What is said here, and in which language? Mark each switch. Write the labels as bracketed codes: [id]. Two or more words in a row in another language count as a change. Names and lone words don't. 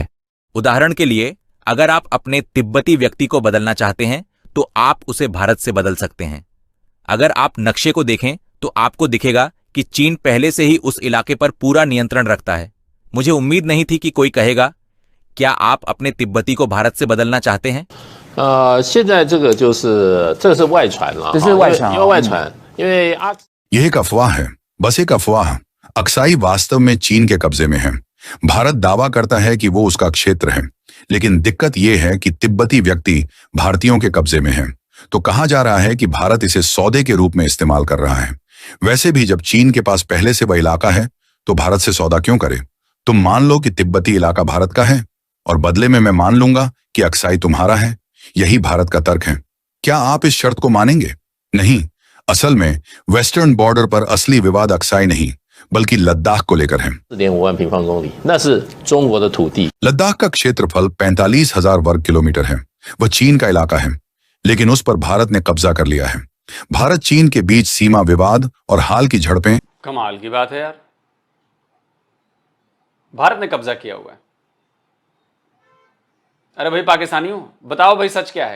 [hi] उदाहरण के लिए, अगर आप अपने तिब्बती व्यक्ति को बदलना चाहते हैं तो आप उसे भारत से बदल सकते हैं। अगर आप नक्शे को देखें तो आपको दिखेगा कि चीन पहले से ही उस इलाके पर पूरा नियंत्रण रखता है। मुझे उम्मीद नहीं थी कि कोई कहेगा, क्या आप अपने तिब्बती को भारत से बदलना चाहते हैं? [zh] 现在这个是外传了，这是外传，因为外传，因为 [hi] यह एक अफवाह है, बस एक अफवाह। अक्साई वास्तव में चीन के कब्जे में है। भारत दावा करता है कि वो उसका क्षेत्र है, लेकिन दिक्कत यह है कि तिब्बती व्यक्ति भारतीयों के कब्जे में है। तो कहा जा रहा है कि भारत इसे सौदे के रूप में इस्तेमाल कर रहा है। वैसे भी जब चीन के पास पहले से वह इलाका है तो भारत से सौदा क्यों करे? तुम मान लो कि तिब्बती इलाका भारत का है और बदले में मैं मान लूंगा कि अक्साई तुम्हारा है। यही भारत का तर्क है। क्या आप इस शर्त को मानेंगे? नहीं, असल में [en] western border [hi] पर असली विवाद अक्साई नहीं बल्कि लद्दाख को लेकर है। [zh] 4.5 万平方公里，那是中国的土地。 [hi] लद्दाख का क्षेत्रफल 45,000 वर्ग किलोमीटर है। वह चीन का इलाका है, लेकिन उस पर भारत ने कब्जा कर लिया है। भारत चीन के बीच सीमा विवाद और हाल की झड़पें कमाल की बात है यार। भारत ने कब्जा किया हुआ है। अरे भाई पाकिस्तानियों, बताओ भाई सच क्या है?